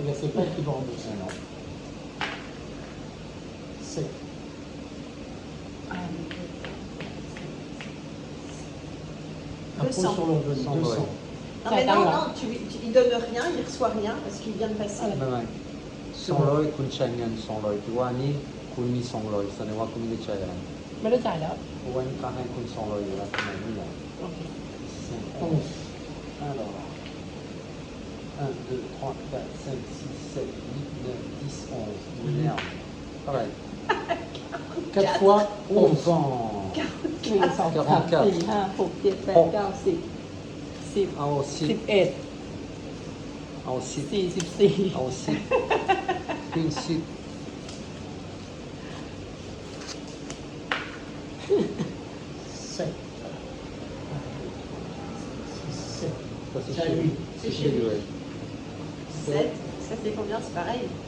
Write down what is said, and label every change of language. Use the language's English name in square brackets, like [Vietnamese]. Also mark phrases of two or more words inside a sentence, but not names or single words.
[French] C'est-à-dire, c'est pas elle qui doit rembourser. Non. 7. อ่า 200. sur l'enveloppe, 200. 200. Non, mais Ça non, attend, non, il donne rien, il reçoit rien parce qu'il vient de passer. [Thai] Vabbè, 200 คุณใช้เงิน200ถือว่าอันนี้คุณมี200แสดงว่าคุณไม่ได้ใช้อะไร ไม่ได้จ่ายแล้ว เพราะว่านี่เขาให้คุณ200อยู่แล้วทำไมไม่อยาก โอเค [French] 11. Alors, 1, 2, 3, 4, 5, 6, 7, 8, 9, 10, 11. Merde. Pareil. 4 fois 11. Enfant. [Thai] หนึ่งสองสามสี่ห้าหกเจ็ดแปดเก้าสิบสิบ [French] Ah, au [Thai] สิบ [French] 6. [Thai] เอ็ด [French] Ah, au 6. [Thai] สี่สิบสี่ [French] Ah, au 6. Une 6. 7. 7. Ça, c'est C'est à chez lui. lui. C'est chez lui, ouais. 7, ça c'est combien? C'est pareil.